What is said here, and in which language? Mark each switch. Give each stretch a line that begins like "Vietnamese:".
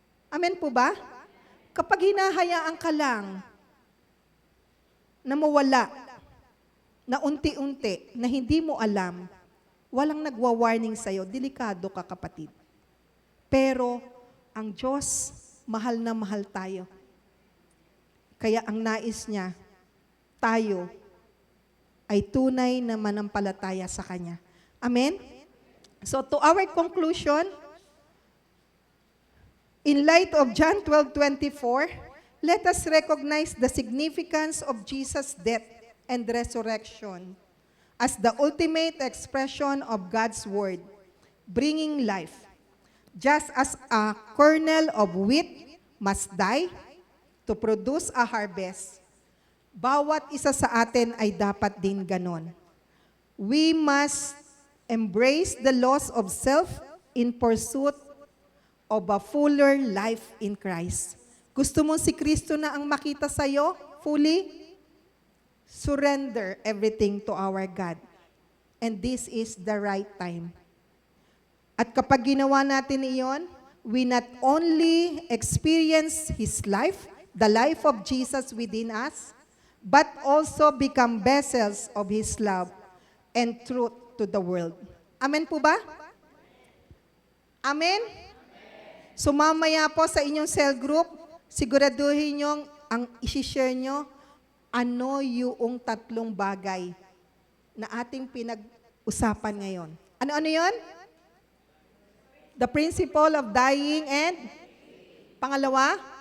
Filipino: Amen po ba? Kapag hinahayaan ka lang na mawala, na unti-unti, na hindi mo alam, walang nagwa-warning sa'yo, delikado ka, kapatid. Pero ang Diyos, mahal na mahal tayo. Kaya ang nais niya, tayo ay tunay na manampalataya sa Kanya. Amen?
English: So to our conclusion, in light of John 12:24, let us recognize the significance of Jesus' death and resurrection as the ultimate expression of God's Word, bringing life. Just as a kernel of wheat must die to produce a harvest,
Filipino: bawat isa sa atin ay dapat din ganon.
English: We must embrace the loss of self in pursuit of a fuller life in Christ.
Filipino: Gusto mo si Kristo na ang makita sa'yo fully?
English: Surrender everything to our God. And this is the right time.
Filipino: At kapag ginawa natin iyon,
English: we not only experience His life, the life of Jesus within us, but also become vessels of His love and truth to the world.
Filipino: Amen po ba? Amen? So mamaya po sa inyong cell group, siguraduhin nyo ang isi-share nyo, ano yung 3 bagay na ating pinag-usapan ngayon. Ano-ano yun?
English: The principle of dying and pangalawa?